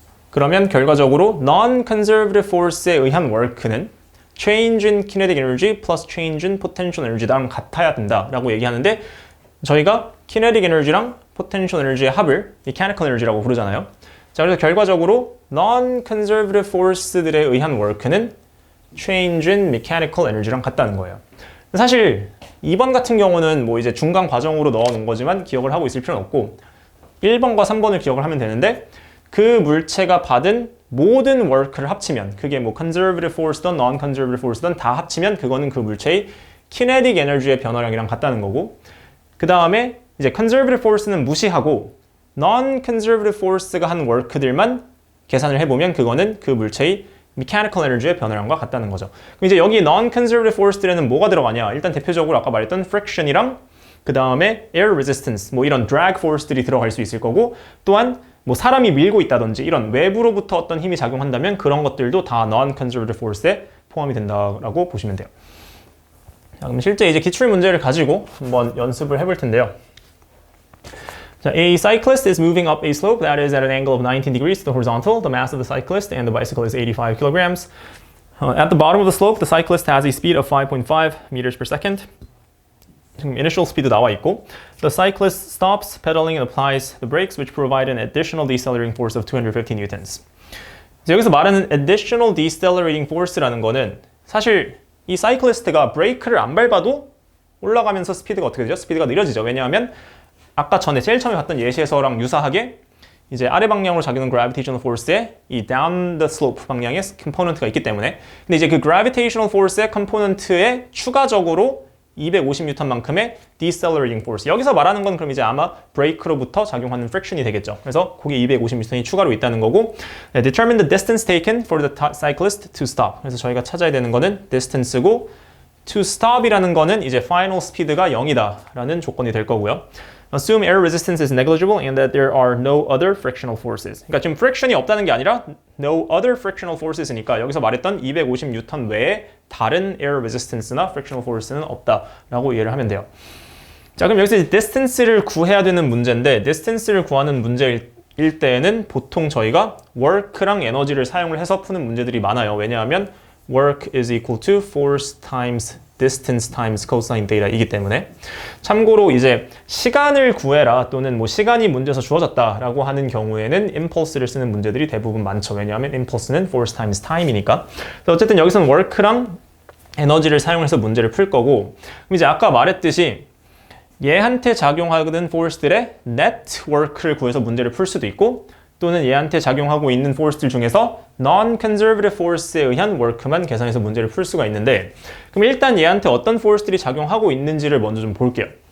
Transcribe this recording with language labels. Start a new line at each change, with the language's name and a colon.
Korean: 그러면 결과적으로 non-conservative force에 의한 work는
English: change in kinetic energy plus change in potential energy
Korean: 랑 같아야 된다라고 얘기하는데 저희가 kinetic energy랑 potential energy의 합을 mechanical energy라고 부르잖아요. 자, 그래서 결과적으로 non-conservative force들에 의한 work는 change in mechanical energy랑 같다는 거예요. 사실 2번 같은 경우는 뭐 이제 중간 과정으로 넣어 놓은 거지만 기억을 하고 있을 필요는 없고 1번과 3번을 기억을 하면 되는데 그 물체가 받은 모든 work를 합치면 그게 뭐 conservative force든 non-conservative force든 다 합치면 그거는 그 물체의 kinetic energy의 변화량이랑 같다는 거고 그 다음에 이제 conservative force는 무시하고 non-conservative force가 한 work들만 계산을 해보면 그거는 그 물체의 mechanical energy의 변화량과 같다는 거죠. 그럼 이제 여기 non-conservative force들에는 뭐가 들어가냐? 일단 대표적으로 아까 말했던 friction이랑 그 다음에 air resistance, 뭐 이런 drag force들이 들어갈 수 있을 거고, 또한 뭐 사람이 밀고 있다든지 이런 외부로부터 어떤 힘이 작용한다면 그런 것들도 다 non-conservative force에 포함이 된다라고 보시면 돼요. 자, 그럼 실제 이제 기출 문제를 가지고 한번 연습을 해볼 텐데요.
English: 자, a cyclist is moving up a slope that is at an angle of 19 degrees to the horizontal. The mass of the cyclist and the bicycle is 85 kilograms. At the bottom of the slope, the cyclist has a speed of 5.5 meters per second.
Korean: 지금
English: initial speed
Korean: 나와 있고,
English: the cyclist stops pedaling and applies the brakes, which provide an additional decelerating force of 250 newtons.
Korean: 여기서 말하는 additional decelerating force라는 거는 사실 이 사이클리스트가 브레이크를 안 밟아도 올라가면서 스피드가 어떻게 되죠? 스피드가 느려지죠. 왜냐하면 아까 전에 제일 처음에 봤던 예시에서랑 유사하게 이제 아래 방향으로 작용하는 gravitational force에 이 down the slope 방향의 컴포넌트가 있기 때문에, 근데 이제 그 gravitational force의 컴포넌트에 추가적으로 250N만큼의 decelerating force, 여기서 말하는 건 그럼 이제 아마 브레이크로부터 작용하는 friction이 되겠죠. 그래서 거기에 250N이 추가로 있다는 거고,
English: determine the distance taken for the cyclist to stop.
Korean: 그래서 저희가 찾아야 되는 거는 distance고, to stop이라는 거는 이제 final speed가 0이다라는 조건이 될 거고요.
English: Assume air resistance is negligible and that there are no other frictional forces.
Korean: 그러니까 지금 friction이 없다는 게 아니라 no other frictional forces니까 여기서 말했던 250N 외에 다른 air resistance나 frictional force는 없다라고 이해를 하면 돼요. 자, 그럼 여기서 이제 distance를 구해야 되는 문제인데, distance를 구하는 문제일 때에는 보통 저희가 work랑 에너지를 사용을 해서 푸는 문제들이 많아요. 왜냐하면
English: work is equal to force times distance times cosine theta이기 때문에.
Korean: 참고로 이제 시간을 구해라 또는 뭐 시간이 문제에서 주어졌다라고 하는 경우에는 impulse를 쓰는 문제들이 대부분 많죠. 왜냐하면
English: impulse는 force times time이니까.
Korean: 그래서 어쨌든 여기서는 work랑 에너지를 사용해서 문제를 풀 거고, 그럼 이제 아까 말했듯이 얘한테 작용하는 force들의 net work를 구해서 문제를 풀 수도 있고, 또는 얘한테 작용하고 있는 force들 중에서 non-conservative force에 의한 work만 계산해서 문제를 풀 수가 있는데, 그럼 일단 얘한테 어떤 force들이 작용하고 있는지를 먼저 좀 볼게요.